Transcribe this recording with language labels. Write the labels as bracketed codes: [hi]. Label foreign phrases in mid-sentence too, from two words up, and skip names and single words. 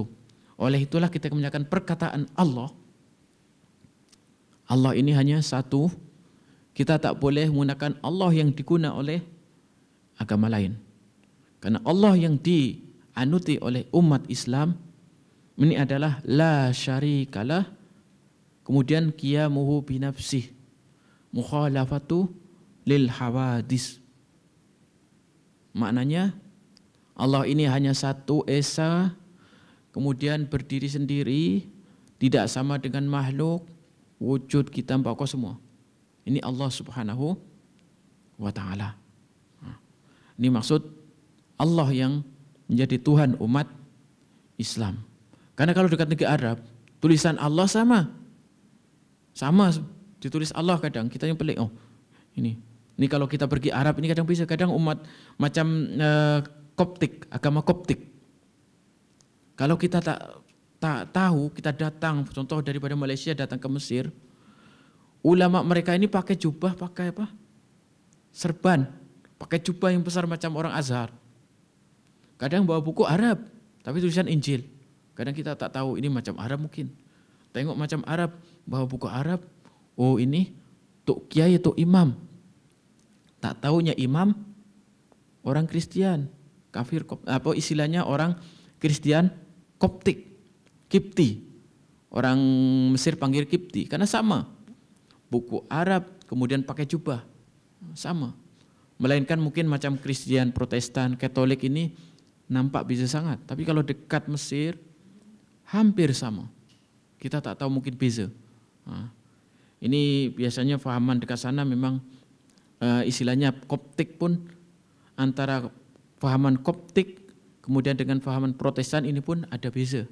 [ms] Oleh itulah kita menyatakan perkataan Allah ini hanya satu. Kita tak boleh menggunakan Allah yang digunakan oleh agama lain. Karena Allah yang dianuti oleh umat Islam ini adalah [ar] لا شريك له, [ms] kemudian [ar] قيامه بنفسه، مخالفته للحوادث. [ms] Maknanya Allah ini hanya satu esa, kemudian berdiri sendiri, tidak sama dengan makhluk, wujud kita pokok semua. Ini Allah [ar] سبحانه وتعالى. [ms] Ini maksud Allah yang menjadi Tuhan umat Islam. Karena kalau dekat negeri Arab, tulisan Allah sama ditulis Allah kadang, kita yang pelik, ini kalau kita pergi Arab ini kadang bisa, kadang umat macam Koptik, agama Koptik. Kalau kita tak tahu, kita datang, contoh daripada Malaysia datang ke Mesir, ulama mereka ini pakai jubah, pakai apa? Serban, pakai jubah yang besar macam orang Azhar. Kadang bawa buku Arab, tapi tulisan Injil. Kadang kita tak tahu ini macam Arab mungkin. Tengok macam Arab, bawa buku Arab, ini tok kiai atau imam. Tak tahunya imam orang Kristen, kafir, apa istilahnya orang Kristen Koptik, Kipti. Orang Mesir panggil Kipti karena sama. Buku Arab kemudian pakai jubah. Sama. Melainkan mungkin macam Kristen, Protestan, Katolik ini nampak bisa sangat, tapi kalau dekat Mesir hampir sama. Kita tak tahu mungkin beza. Ini biasanya fahaman dekat sana memang istilahnya Koptik pun, antara fahaman Koptik kemudian dengan fahaman Protestan ini pun ada beza.